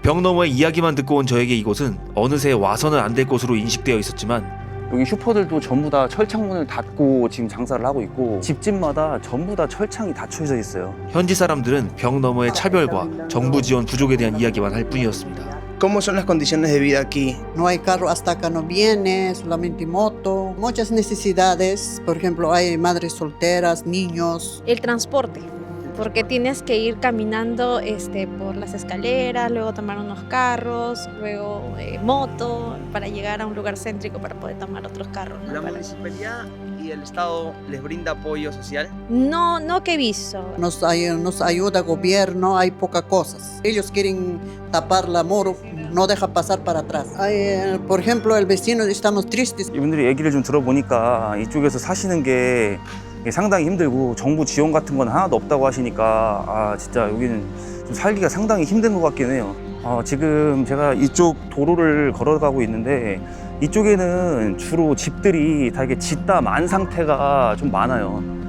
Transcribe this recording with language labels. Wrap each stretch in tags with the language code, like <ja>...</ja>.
<ko>벽 너머의 이야기만 듣고 온 저에게 이곳은 어느새 와서는 안 될 곳으로 인식되어 있었지만 여기 슈퍼들도 전부 다 철창문을 닫고 지금 장사를 하고 있고 집집마다 전부 다 철창이 닫혀져 있어요. 현지 사람들은 벽 너머의 차별과 정부 지원 부족에 대한 이야기만 할 뿐이었습니다.</ko> <es>¿Cómo son las condiciones de vida aquí? No hay carro hasta acá, no viene, solamente moto. Muchas necesidades, por ejemplo, hay madres solteras, niños. El transporte, porque tienes que ir caminando por las escaleras, luego tomar unos carros, luego moto, para llegar a un lugar céntrico para poder tomar otros carros, ¿no? La municipalidad y y el Estado les brinda apoyo social? No, no que he visto. Nos ayuda el gobierno, hay pocas cosas. Ellos quieren tapar la muro, no dejan pasar para atrás. Por ejemplo, el vecino, estamos tristes.</es> <ko>이분들이 얘기를 좀 들어보니까 이쪽에서 사시는 게 상당히 힘들고 정부 지원 같은 건 하나도 없다고 하시니까 아 진짜 여기는 좀 살기가 상당히 힘든 것 같긴 해요. 지금 제가 이쪽 도로를 걸어가고 있는데 이쪽에는 주로 집들이 다 이게 짓다 만 상태가 좀 많아요.</ko>